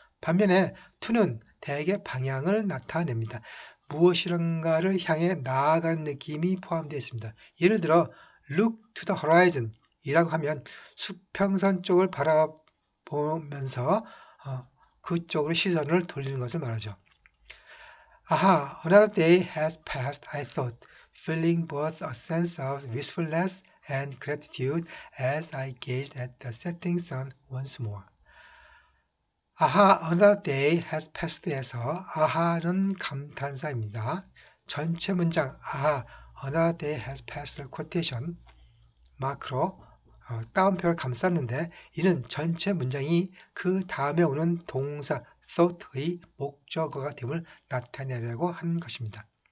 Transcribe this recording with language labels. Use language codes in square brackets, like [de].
[ko] 반면에 to는 대개 방향을 나타냅니다. 무엇이런가를 향해 나아가는 느낌이 포함되어 있습니다. 예를 들어 [en] look to the horizon [ko] 이라고 하면 수평선 쪽을 바라보면서 그쪽으로 시선을 돌리는 것을 말하죠. [en] Aha, another day has passed, I thought, feeling both a sense of wistfulness and gratitude as I gazed at the setting sun once more. Aha, another day has passed [ko] 에서 aha는 감탄사입니다. 전체 문장 [en] aha, another day has passed [ko] 를 쿼테이션 마크로 따옴표를 감쌌는데 이는 전체 문장이 그 다음에 오는 동사 thought의 목적어가 됨을 나타내려고 한 것입니다.